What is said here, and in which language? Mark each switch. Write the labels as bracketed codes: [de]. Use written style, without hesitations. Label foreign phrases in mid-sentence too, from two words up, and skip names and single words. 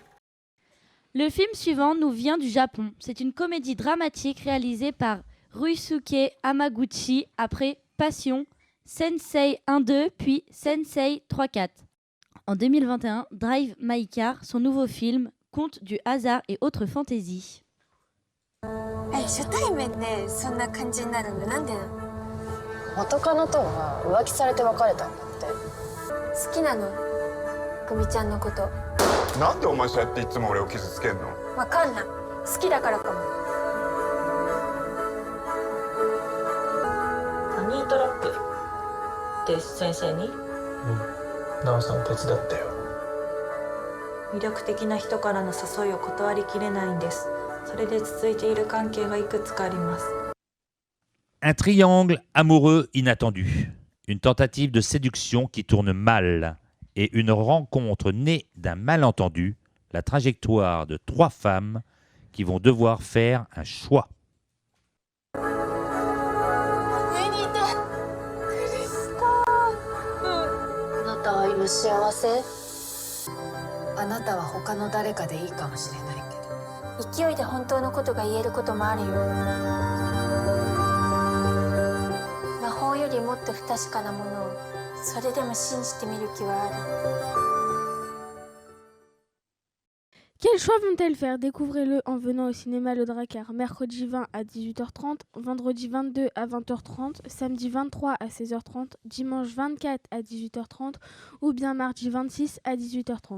[fr] Le film suivant nous vient du Japon. C'est une comédie dramatique réalisée par Ryusuke Hamaguchi après Passion, Sensei 1-2 puis Sensei 3-4. En 2021, Drive My Car, son nouveau film, Contes du hasard et autres fantaisies. [ja] 初対面でそんな感じになるのなんでなの？元カノとは浮気されて別れたんだって。好きなの？久美ちゃんのこと。なんでお前そうやっていつも俺を傷つけんの？わかんない。好きだからかも。ハニートラップって先生に？なおさん手伝ってよ。魅力的な人からの誘いを断りきれないんです。それで続いている関係がいくつかあります。 [fr] Un triangle amoureux inattendu, une tentative de séduction qui tourne mal et une rencontre née d'un malentendu, la trajectoire de 3 femmes qui vont devoir faire un choix. [ja] 上にいてクリスタ。あなたは今幸せ？あなたは他の誰かでいいかもしれないけど。勢いで本当のことが言えることもあるよ。魔法よりもっと不確かなものをそれでも信じてみる気はある。 [fr] Quel choix vont-elles faire? Découvrez-le en venant au cinéma Le Drakkar, mercredi 20 à 18h30, vendredi 22 à 20h30, samedi 23 à 16h30, dimanche 24 à 18h30 ou bien mardi 26 à 18h30.